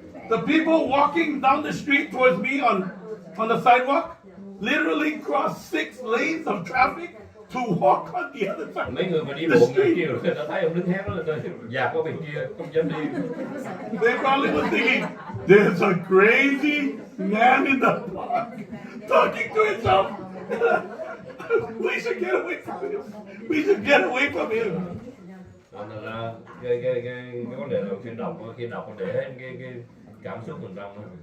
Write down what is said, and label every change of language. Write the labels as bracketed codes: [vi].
[en] The people walking down the street towards me on the sidewalk literally crossed 6 lanes of traffic to walk on the other side. [vi] Mấy người mà đi bộ người kia người ta thấy ông đứng hát đó là tôi dạt qua bên kia không dám đi. [en] They probably were thinking, there's a crazy man in the park talking to himself. We should get away from him. We should get away from him. [vi] Thành ra cái vấn đề là khi đọc để hết cái cảm xúc mình trong đó.